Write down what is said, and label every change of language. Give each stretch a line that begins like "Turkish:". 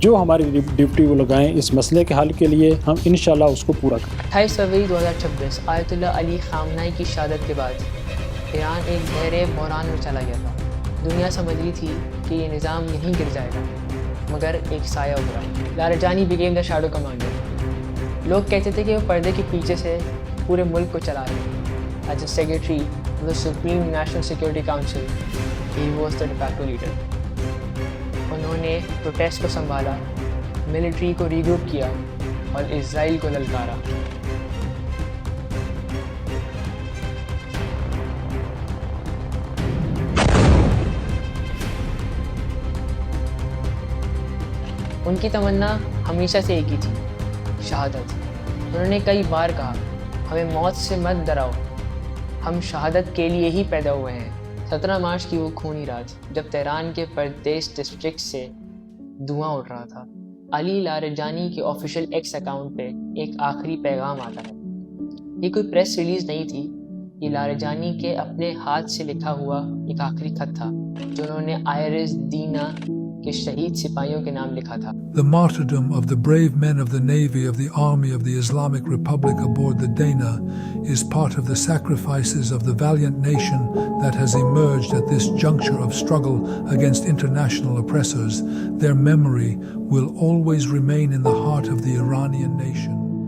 Urdu: جو ہماری ڈیوٹی وہ لگائیں اس مسئلے کے حل کے لیے ہم انشاءاللہ اس کو پورا کریں. 28 فروری 2026 آیت اللہ علی خامنہئی کی شہادت کے بعد ایران ایک گہرے بحران میں چلا گیا تھا. دنیا سمجھ رہی تھی کہ یہ نظام یہیں گر جائے گا مگر ایک سایہ ابھرا.
English: Larijani became the shadow commander.
Urdu: لوگ کہتے تھے کہ وہ پردے کے پیچھے سے پورے ملک کو چلا رہے ہیں.
English: As a secretary of the Supreme National Security Council, he was the de facto leader.
Urdu: انہوں نے پروٹیسٹ کو سنبھالا, ملٹری کو ری گروپ کیا اور اسرائیل کو للکارا. ان کی تمنا ہمیشہ سے ایک ہی تھی, شہادت. انہوں نے کئی بار کہا ہمیں موت سے مت ڈراؤ, ہم شہادت کے لیے ہی پیدا ہوئے ہیں. 17 مارچ کی وہ خونی رات جب تہران کے پردیش ڈسٹرکٹ سے دھواں اٹھ رہا تھا, علی لاریجانی کے آفیشیل ایکس اکاؤنٹ پہ ایک آخری پیغام آتا ہے. یہ کوئی پریس ریلیز نہیں تھی, یہ لاریجانی کے اپنے ہاتھ سے لکھا ہوا ایک آخری خط تھا جو انہوں نے آئرس دینا کے شہید سپاہیوں کے نام لکھا تھا.
English: The martyrdom of the brave men of the Navy of the Army of the Islamic Republic aboard the Dana is part of the sacrifices of the valiant nation that has emerged at this juncture of struggle against international oppressors. Their memory will always remain in the heart of the Iranian nation.